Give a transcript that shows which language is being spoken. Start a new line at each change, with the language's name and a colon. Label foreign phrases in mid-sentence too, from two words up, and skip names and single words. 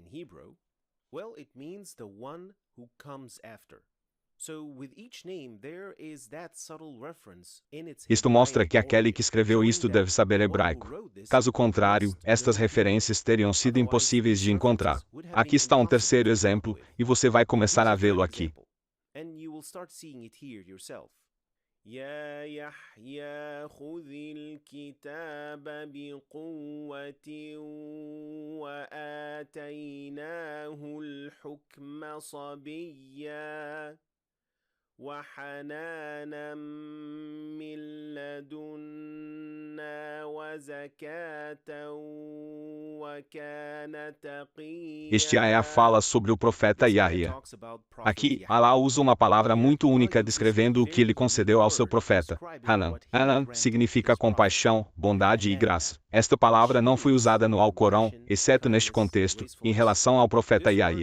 Portuguese: Isto mostra que aquele que escreveu isto deve saber hebraico. Caso contrário, estas referências teriam sido impossíveis de encontrar. Aqui está um terceiro exemplo, e você vai começar a vê-lo aqui.
Arabic: يا يحيى خذ الكتاب بقوة وآتيناه الحكم صبيا وحنانا من لدنا وزكاة وكان تقيا.
Portuguese: Este ayah fala sobre o profeta Yahya. Aqui, Alá usa uma palavra muito única descrevendo o que ele concedeu ao seu profeta. Hanan. Hanan significa compaixão, bondade e graça. Esta palavra não foi usada no Alcorão, exceto neste contexto, em relação ao profeta Yahya.